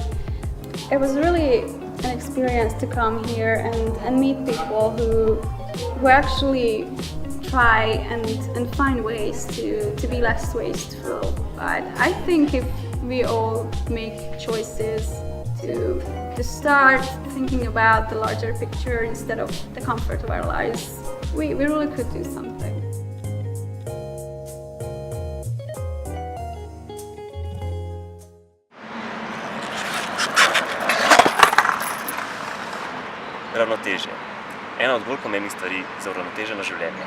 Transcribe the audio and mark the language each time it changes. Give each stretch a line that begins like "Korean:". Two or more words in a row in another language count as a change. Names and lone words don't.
English: It was really an experience to come here and meet people who actually try and find ways to be less wasteful. But I think if we all make choices to start thinking about the larger picture instead of the comfort of our lives, we really could do something.
Slovenian: Ravnotežje. Ena od bolj pomembnih stvari za uravnoteženo življenje.